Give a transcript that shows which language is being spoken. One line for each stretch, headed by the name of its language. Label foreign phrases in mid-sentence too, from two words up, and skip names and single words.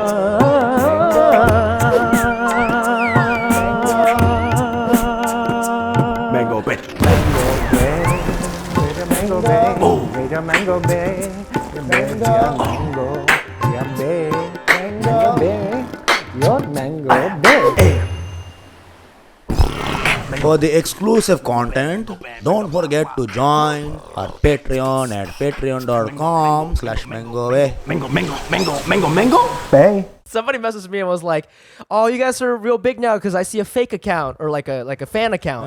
English: Mango Bay. Mango Bay, Mango Bay, Mango Bay, Mango Bay, your Mango Bay. For the exclusive content, don't forget to join our Patreon at patreon.com/mangobay. Mango. Bay. Somebody messaged me and was like, "Oh, you guys are real big now because I see a fake account or like a fan account."